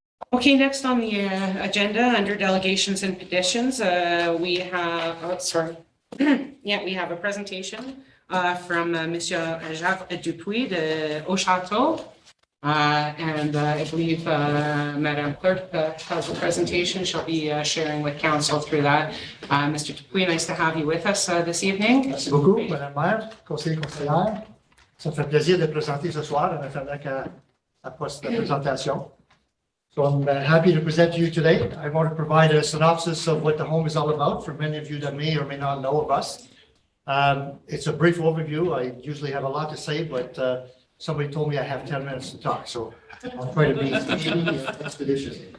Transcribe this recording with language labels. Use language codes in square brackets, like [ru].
[en] Okay, next on the agenda, under delegations and petitions, we have, we have a presentation from Monsieur Jacques Dupuis de Oshato. And I believe Madame Clerk has a presentation she'll be sharing with council through that. Mr. Dupuis, nice to have you with us this evening. [fr] Merci beaucoup, Madame la Maire, conseiller, conseillère. Ça me fait plaisir de présenter ce soir en attendant qu'elle poste la présentation. [en] So I'm happy to present to you today. I want to provide a synopsis of what the home is all about for many of you that may or may not know of us. It's a brief overview. I usually have a lot to say, but somebody told me I have 10 minutes to talk, so I'll try to be expeditious.